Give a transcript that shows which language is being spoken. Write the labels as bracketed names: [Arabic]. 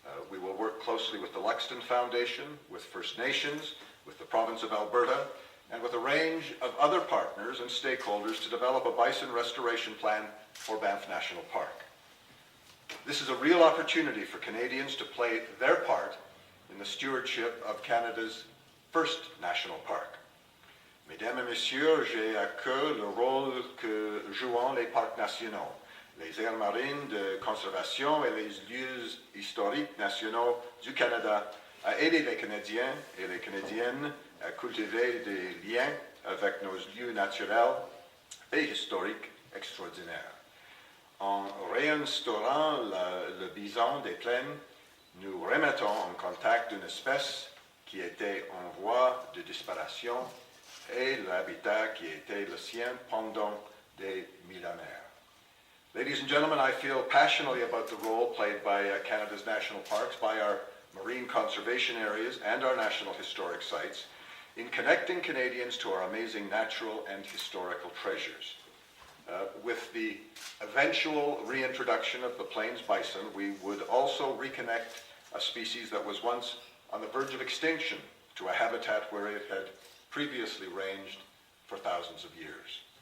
[English] We will work closely with the Luxton Foundation, with First Nations, with the province of Alberta, and with a range of other partners and stakeholders to develop a bison restoration plan for Banff National Park. This is a real opportunity for Canadians to play their part in the stewardship of Canada's first national park. [French] Mesdames et messieurs, j'ai à cœur le rôle que jouent les parcs nationaux, les aires marines de conservation et les lieux historiques nationaux du Canada à aider les Canadiens et les Canadiennes à cultiver des liens avec nos lieux naturels et historiques extraordinaires. En réinstaurant le bison des plaines, nous remettons en contact une espèce qui était en voie de disparition et l'habitat qui était le sien pendant des millénaires. [English] Ladies and gentlemen, I feel passionately about the role played by Canada's national parks, by our marine conservation areas and our national historic sites in connecting Canadians to our amazing natural and historical treasures. With the eventual reintroduction of the plains bison, we would also reconnect a species that was once on the verge of extinction to a habitat where it had previously ranged for thousands of years.